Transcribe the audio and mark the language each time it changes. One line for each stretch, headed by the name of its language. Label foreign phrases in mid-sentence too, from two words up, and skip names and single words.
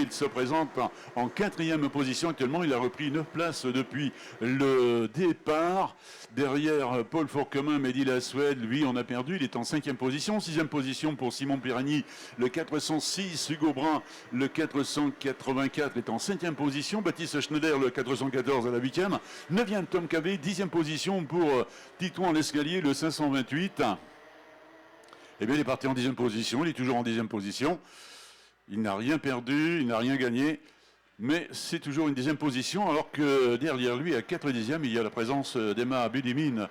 French: Il se présente en 4e position actuellement, il a repris 9 places depuis le départ. Derrière Paul Fourquemin, Mehdi Laswed, lui on a perdu, il est en 5e position. 6e position pour Simon Périgny, le 406, Hugo Brun, le 484 est en 5e position. Baptiste Schneider, le 414 à la 8e. 9e, Tom Cavey, 10e position pour Titouan l'escalier, le 528. Eh bien, il est parti en 10e position, il est toujours en 10e position. Il n'a rien perdu, il n'a rien gagné. Mais c'est toujours une 10e position, alors que derrière lui, à 4 dixièmes, il y a la présence d'Emma Budimine.